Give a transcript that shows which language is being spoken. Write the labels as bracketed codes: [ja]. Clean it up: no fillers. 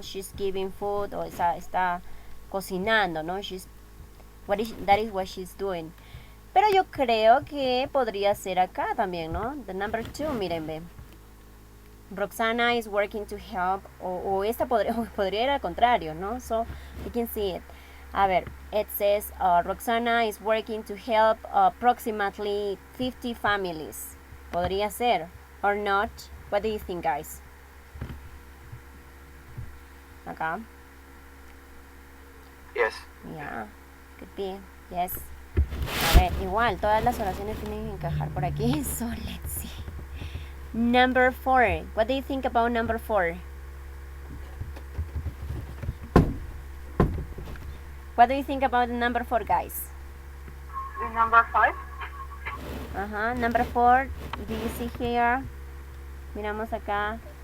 [en] She's giving food, [es] o está cocinando, ¿no? [en] That is what she's doing. [es] Pero yo creo que podría ser acá también, ¿no? [en] The number 2, miren, ve. Roxana is working to help, [es] o esta podría ir al contrario, ¿no? [en] So, you can see it. A ver, it says, Roxana is working to help approximately 50 families. [es] Podría ser, [en] or not. What do you think, guys? [es] Acá. [en] Yes. Yeah, could be, yes. [es] A ver, igual, todas las oraciones tienen que encajar por aquí, [en] so let's see. Number 4. What do you think about number 4? What do you think about number 4, guys? The number 5. Number 4. Do you see here? [es] Miramos acá.